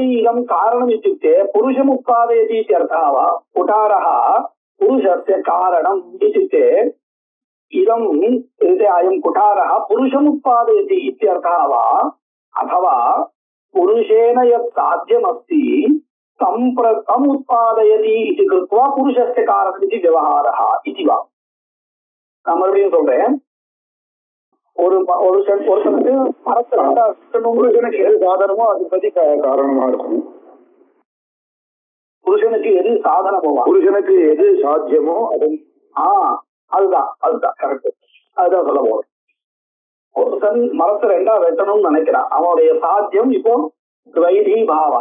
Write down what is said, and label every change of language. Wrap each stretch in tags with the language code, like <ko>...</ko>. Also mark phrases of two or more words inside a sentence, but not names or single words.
<sa>इदं कारणम् इत्युक्ते पुरुषम् उत्पादयति इत्यर्थः वा कुठारः पुरुषस्य कारणम् इत्युक्ते इदं अयं कुठारः पुरुषम् उत्पादयति इत्यर्थः वा अथवा पुरुषेण यत् साध्यमस्ति तम् उत्पादयति इति कृत्वा पुरुषस्य कारणम् इति व्यवहारः इति वा</sa> <ta>நான் மறுபடியும் சொல்றேன் ஒருத்தனுக்கு புருஷனுக்கு எது சாதனமோ அதை பத்தி காரணமா இருக்கும் புருஷனுக்கு எது சாதனமோ புருஷனுக்கு எது சாத்தியமோ அது அதுதான் கரெக்ட் அதுதான் சொல்ல போறேன் ஒருத்தன் மரத்தை ரெண்டா வெட்டணும்னு நினைக்கிறான் அவனுடைய சாத்தியம் இப்போ</ta> <sa>द्वैधी भावा</sa>